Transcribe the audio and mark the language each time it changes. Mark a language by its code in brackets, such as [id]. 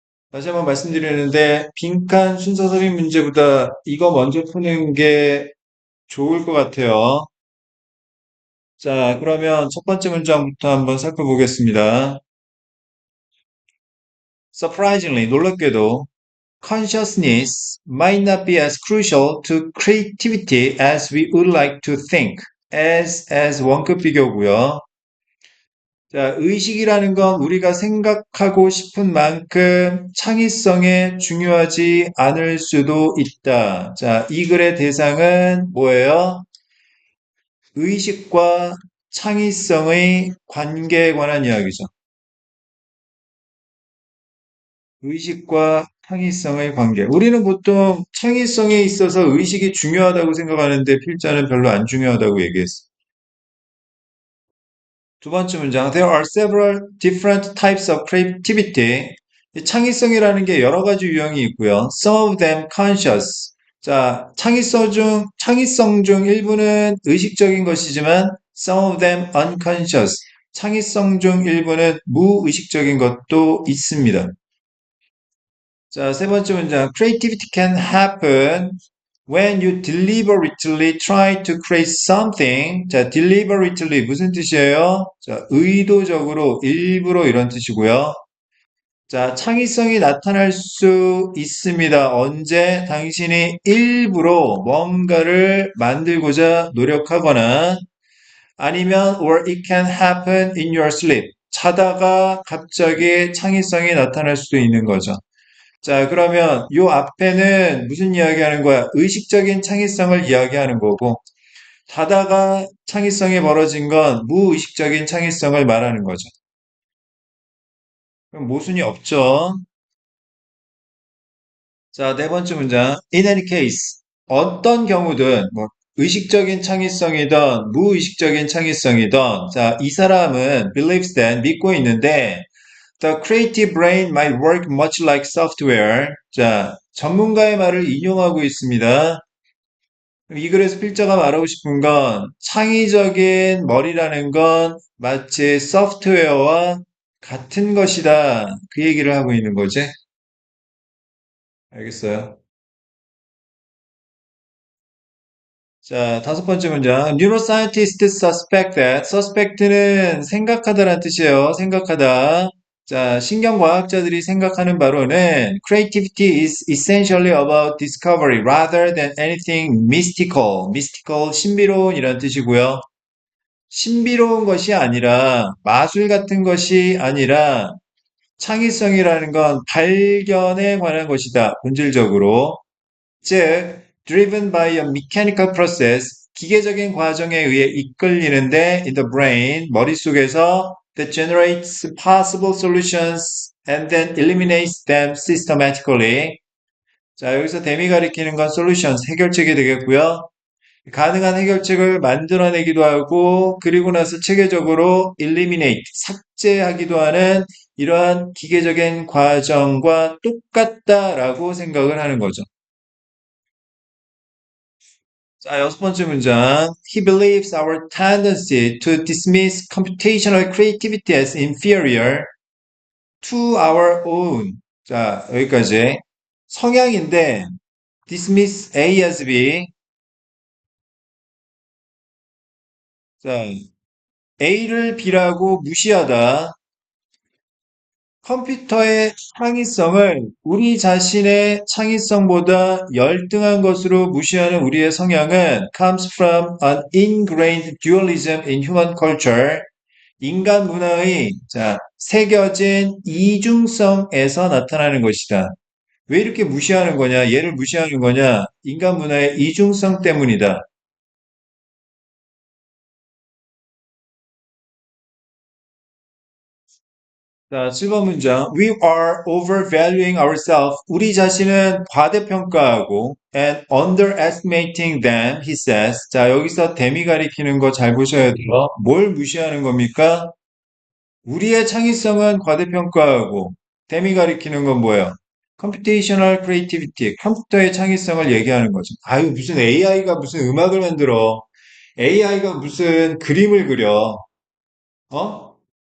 [ko] 다시 한번 말씀드리는데 빈칸 순서 섭입 문제보다 이거 먼저 푸는 게 좋을 것 같아요. 자, 그러면 첫 번째 문장부터 한번 살펴보겠습니다. [en] Surprisingly, [ko] 놀랍게도 [en] consciousness might not be as crucial to creativity as we would like to think. [ko] as 원급 비교고요. 자, 의식이라는 건 우리가 생각하고 싶은 만큼 창의성에 중요하지 않을 수도 있다. 자, 이 글의 대상은 뭐예요? 의식과 창의성의 관계에 관한 이야기죠. 의식과 창의성의 관계. 우리는 보통 창의성에 있어서 의식이 중요하다고 생각하는데 필자는 별로 안 중요하다고 얘기했어. 두 번째 문장. [en] There are several different types of creativity. [ko] 이 창의성이라는 게 여러 가지 유형이 있고요. [en] Some of them conscious. [ko] 자, 창의성 중 일부는 의식적인 것이지만 [en] some of them unconscious. [ko] 창의성 중 일부는 무의식적인 것도 있습니다. 자, 세 번째 문장. [en] Creativity can happen when you deliberately try to create something. [ko] 자, deliberately 무슨 뜻이에요? 자, 의도적으로, 일부러 이런 뜻이고요. 자, 창의성이 나타날 수 있습니다. 언제 당신이 일부러 뭔가를 만들고자 노력하거나 아니면 [en] or it can happen in your sleep. [ko] 자다가 갑자기 창의성이 나타날 수도 있는 거죠. 자, 그러면 요 앞에는 무슨 이야기하는 거야? 의식적인 창의성을 이야기하는 거고, 자다가 창의성이 벌어진 건 무의식적인 창의성을 말하는 거죠. 그럼 모순이 없죠. 자, 네 번째 문장. [en] In any case, [ko] 어떤 경우든, 뭐, 의식적인 창의성이든, 무의식적인 창의성이든, 자, 이 사람은 [en] believes that, [ko] 믿고 있는데, [en] the creative brain might work much like software. [ko] 자, 전문가의 말을 인용하고 있습니다. 이 글에서 필자가 말하고 싶은 건 창의적인 머리라는 건 마치 소프트웨어와 같은 것이다. 그 얘기를 하고 있는 거지. 알겠어요? 자, 다섯 번째 문장. [en] Neuroscientists suspect that. [ko] suspect는 생각하다라는 뜻이에요. 생각하다. 자, 신경과학자들이 생각하는 바로는 [en] creativity is essentially about discovery rather than anything mystical. [ko] mystical, 신비로운이라는 뜻이고요. 신비로운 것이 아니라 마술 같은 것이 아니라 창의성이라는 건 발견에 관한 것이다. 본질적으로. 즉 [en] driven by a mechanical process, [ko] 기계적인 과정에 의해 이끌리는데 [en] in the brain, [ko] 머릿속에서 [en] that generates possible solutions and then eliminates them systematically. [ko] 자, 여기서 댐이 가리키는 건 solutions, 해결책이 되겠고요. 가능한 해결책을 만들어내기도 하고, 그리고 나서 체계적으로 eliminate, 삭제하기도 하는 이러한 기계적인 과정과 똑같다라고 생각을 하는 거죠. 자, 여섯 번째 문장. [en] He believes our tendency to dismiss computational creativity as inferior to our own. [ko] 자, 여기까지. 성향인데, dismiss A as B. 자, A를 B라고 무시하다. 컴퓨터의 창의성을 우리 자신의 창의성보다 열등한 것으로 무시하는 우리의 성향은 [en] comes from an ingrained dualism in human culture. [ko] 인간 문화의 새겨진 이중성에서 나타나는 것이다. 왜 이렇게 무시하는 거냐? 얘를 무시하는 거냐? 인간 문화의 이중성 때문이다. 자, 7번 문장. [en] We are overvaluing ourselves. [ko] 우리 자신은 과대평가하고 [en] and underestimating them, he says. [ko] 자, 여기서 them이 가리키는 거 잘 보셔야 돼요. 뭘 무시하는 겁니까? 우리의 창의성은 과대평가하고 them이 가리키는 건 뭐예요? [en] Computational creativity, [ko] 컴퓨터의 창의성을 얘기하는 거죠. 아유, 무슨 AI가 무슨 음악을 만들어. AI가 무슨 그림을 그려. 어?